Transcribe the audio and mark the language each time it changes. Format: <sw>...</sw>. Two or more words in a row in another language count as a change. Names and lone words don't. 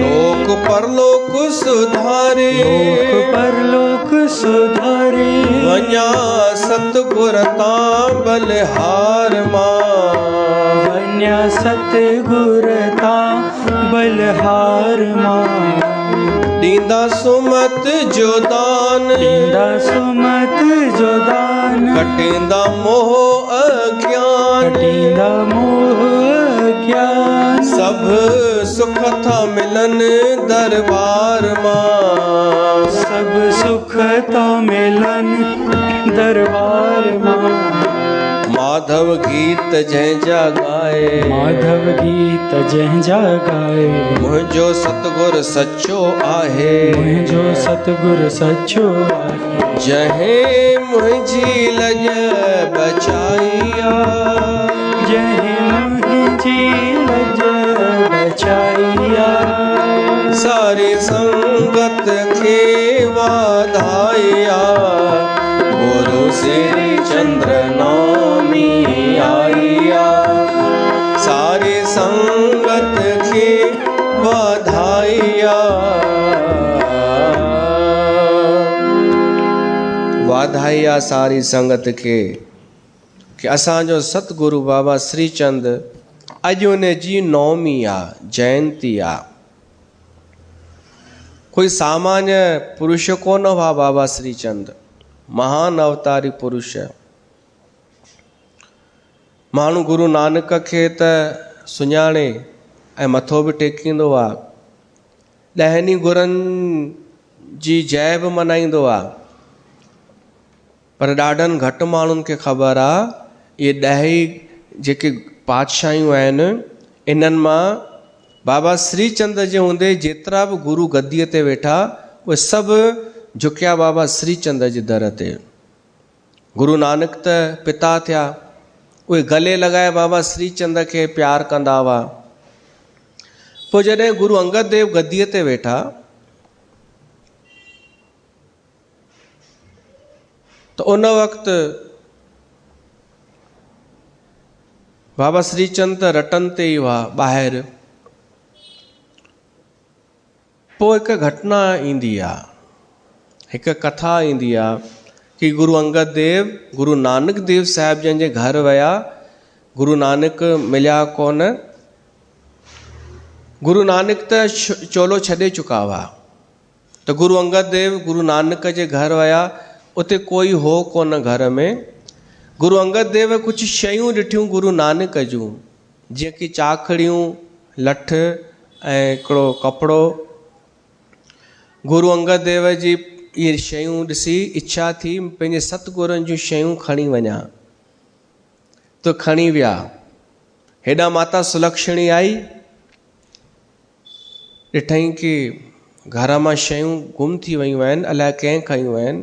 <sd>लोक परलोक सुधारे, लोक परलोक सुधारे, वञा सतगुर तां बलिहार मां, वन्या सतगुर तां बलिहार मां, ॾींदा सुमत जो दान, ॾींदा सुमत जो दान, कटींदा मोह अज्ञान, कटींदा मोह ज्ञान, सब सुख था मिलन दरबार मां, सब सुख ता मिलन दरबार मां, माधव गीत जंहिंजा गाए, माधव गीत जंहिंजा गाए, मुंहिंजो सतगुर सचो आहे, मुंहिंजो सतगुर सचो आहे, जंहिं मुंहिंजी लॼ बचाइया, जंहिं मुंहिंजी लज बचाइया, सारी संगत खे वाधाइया, गुरु श्री चंद्र नौमी आइया, सारी संगत खे वाधाइया, वाधाइया सारी संगत खे कि असांजो सतगुरु बाबा श्रीचंद अॼु उन जी नौमी आहे, जयंती आहे। कोई सामान्य पुरुष कोन हुआ बाबा श्रीचंद, महान अवतारी पुरुष। माण्हू गुरु नानक खे त सुञाणे ऐं मथो बि टेकींदो आहे, ॾहनि गुरनि जी जय बि मनाईंदो आहे, पर ॾाढनि घटि माण्हुनि खे ख़बर आहे इहे 10 जेके पातशाहियूं आहिनि, इन्हनि मां बाबा श्रीचंद जे हूंदे जेतिरा बि गुरु गद्दीअ ते वेठा उहे सभु झुकिया बाबा श्रीचंद जे दर ते। गुरु नानक त पिता थिया, उहे गले लॻाए बाबा श्रीचंद खे प्यार कंदा हुआ। पोइ जॾहिं गुरु अंगद देव गद्दीअ ते वेठा त उन वक़्तु बाबा श्रीचंद त रटनि ते ई हुआ ॿाहिरि। पोइ हिकु घटना ईंदी आहे, हिकु कथा ईंदी आहे कि गुरु अंगद देव गुरु नानक देव साहिब जन जे घर विया, गुरु नानक मिलिया कोन। गुरु नानक त चोलो छॾे चुका हुआ, त गुरु अंगद देव गुरु नानक जे घर विया, उते कोई हो कोन घर में। गुरु अंगद देव कुछ शयूं ॾिठियूं गुरु नानक जूं, जीअं कि चाखड़ियूं, लठ ऐं हिकिड़ो कपिड़ो। गुरु अंगद देव जी इहे शयूं ॾिसी इच्छा थी पंहिंजे सतगुरनि जूं शयूं खणी वञा, तो खणी विया। हेॾा माता सुलक्षणी आई, ॾिठई कि घर मां शयूं गुम थी वियूं आहिनि, अलाए कंहिं खयूं आहिनि।</sd>